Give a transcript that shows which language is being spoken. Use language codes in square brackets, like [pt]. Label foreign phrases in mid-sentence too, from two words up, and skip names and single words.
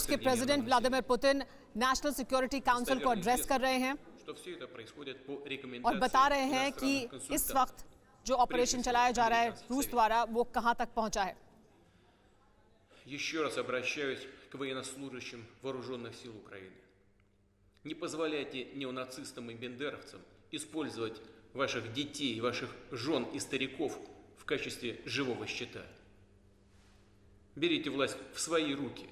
[hi] रूस के प्रेसिडेंट व्लादिमीर पुतिन नेशनल सिक्योरिटी काउंसिल को एड्रेस कर रहे हैं और बता रहे हैं कि इस वक्त जो ऑपरेशन चलाया जा रहा है रूस द्वारा वो कहां तक पहुंचा है। [ru] Еще раз обращаюсь к военнослужащим вооруженных сил Украины. Не позволяйте неонацистам и бендеровцам использовать ваших детей, ваших жен и стариков в качестве живого щита. Берите власть в свои руки.